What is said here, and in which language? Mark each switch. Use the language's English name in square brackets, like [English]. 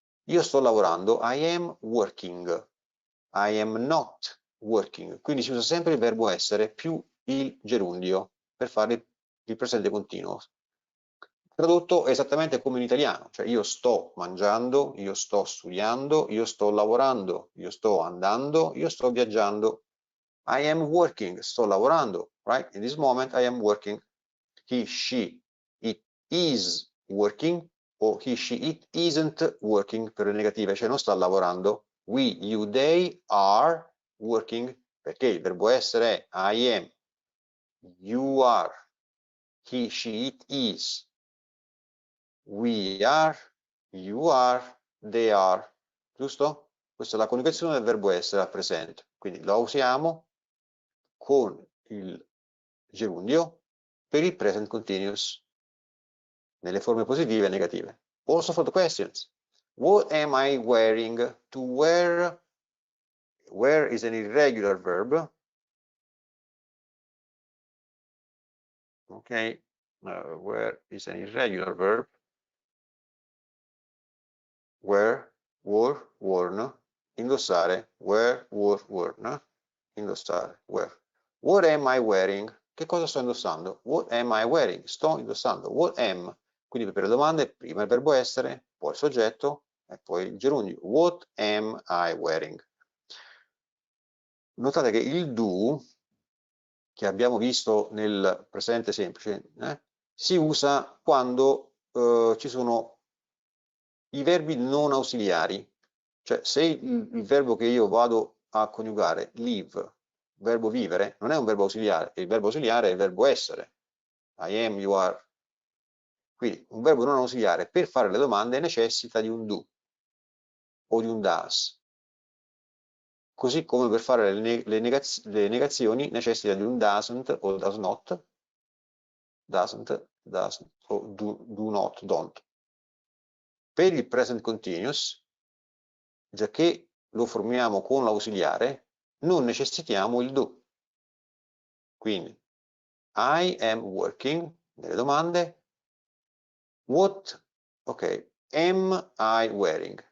[Italian] Io sto lavorando, [English] I am working, I am not working, [Italian] quindi si usa sempre il verbo essere più il gerundio per fare il presente continuo. Tradotto esattamente come in italiano, cioè io sto mangiando, io sto studiando, io sto lavorando, io sto andando, io sto viaggiando. [English] I am working, [Italian] sto lavorando, [English] right? In this moment I am working. He, she, it is working, o he, she, it isn't working [Italian] per le negative, cioè non sta lavorando. [English] We, you, they are working, [Italian] perché il verbo essere è [English] I am, you are, he, she, it is. We are, you are, they are, giusto? [Italian] Questa è la coniugazione del verbo essere al presente, quindi lo usiamo con il gerundio per il present continuous nelle forme positive e negative. [English] Also for the questions. What am I wearing? To wear, wear is an irregular verb. Okay, wear is an irregular verb. Wear, wore, worn, indossare, wear, wore, worn, indossare, wear. What am I wearing? [Italian] Che cosa sto indossando? [English] What am I wearing? [Italian] Sto indossando. [English] What am? [Italian] Quindi per le domande prima il verbo essere, poi il soggetto e poi il gerundio. [English] What am I wearing? [Italian] Notate che il do, che abbiamo visto nel presente semplice, si usa quando ci sono i verbi non ausiliari, cioè se il verbo che io vado a coniugare, live, verbo vivere, non è un verbo ausiliare, il verbo ausiliare è il verbo essere, [English] I am, you are. [Italian] Quindi un verbo non ausiliare per fare le domande necessita di un do o di un does, così come per fare le negazioni necessita di un doesn't o does not, doesn't, does o do not, don't. Per il present continuous, già che lo formiamo con l'ausiliare, non necessitiamo il do. [English] Quindi, I am working, [Italian] nelle domande, [English] what, ok, am I wearing?